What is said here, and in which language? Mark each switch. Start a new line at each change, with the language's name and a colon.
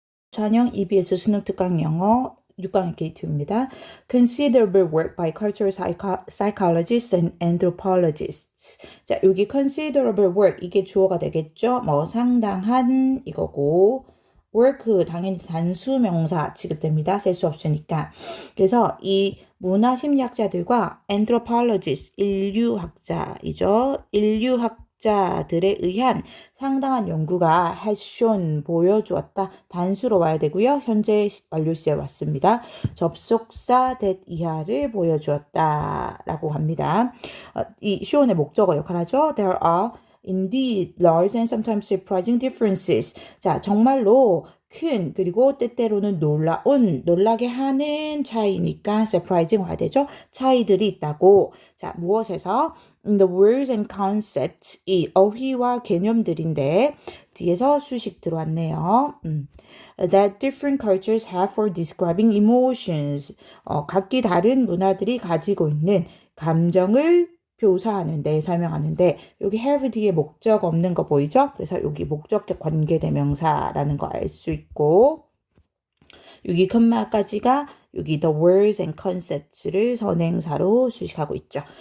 Korean: 전형 EBS 수능 특강 영어 6강의 K2입니다.
English: Considerable work by cultural psychologists and anthropologists.
Korean: 자, 여기
English: considerable work
Korean: 이게 주어가 되겠죠? 뭐 상당한 이거고 work 당연히 단수 명사 취급됩니다. 셀 수 없으니까. 그래서 이 문화 심리학자들과 anthropologists 인류학자이죠. 인류학자들에 의한 상당한 연구가
English: has shown
Korean: 보여주었다. 단수로 와야 되고요. 현재 완료 시제 왔습니다. 접속사 that 이하를 보여주었다 라고 합니다. 이 show의 목적어 역할하죠.
English: There are indeed large and sometimes surprising differences.
Korean: 자, 정말로 큰 그리고 때때로는 놀라게 하는 차이니까 surprising 와야 되죠. 차이들이 있다고. 자, 무엇에서?
English: In the words and concepts
Korean: 이 어휘와 개념들인데 뒤에서 수식 들어왔네요.
English: That different cultures have for describing emotions.
Korean: 각기 다른 문화들이 가지고 있는 감정을 묘사하는데 설명하는데 여기 have 뒤에 목적 없는 거 보이죠? 그래서 여기 목적격 관계대명사라는 거 알 수 있고 여기 컴마까지가 여기
English: the words and concepts
Korean: 를 선행사로 수식하고 있죠.